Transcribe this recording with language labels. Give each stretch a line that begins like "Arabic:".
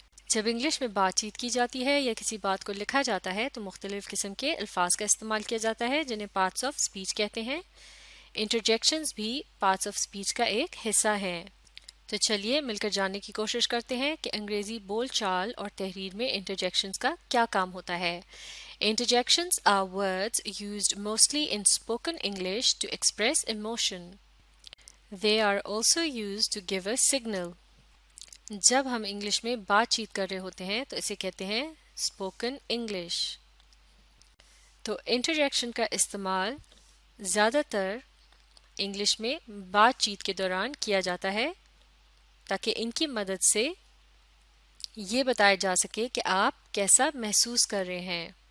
Urdu: جب انگلش میں بات چیت کی جاتی ہے یا کسی بات کو لکھا جاتا ہے تو مختلف قسم کے الفاظ کا استعمال کیا جاتا ہے جنہیں پارٹس آف اسپیچ کہتے ہیں. انٹرجیکشنز بھی پارٹس آف اسپیچ کا ایک حصہ ہیں. تو چلیے مل کر جاننے کی کوشش کرتے ہیں کہ انگریزی بول چال اور تحریر میں انٹرجیکشنز کا کیا کام ہوتا ہے.
English: Interjections are words used mostly in spoken English to express emotion. They are also used to give a signal.
Urdu: جب ہم انگلش میں بات چیت کر رہے ہوتے ہیں تو اسے کہتے ہیں اسپوکن انگلش. تو انٹرجیکشن کا استعمال زیادہ تر انگلش میں بات چیت کے دوران کیا جاتا ہے تاکہ ان کی مدد سے یہ بتایا جا سکے کہ آپ کیسا محسوس کر رہے ہیں.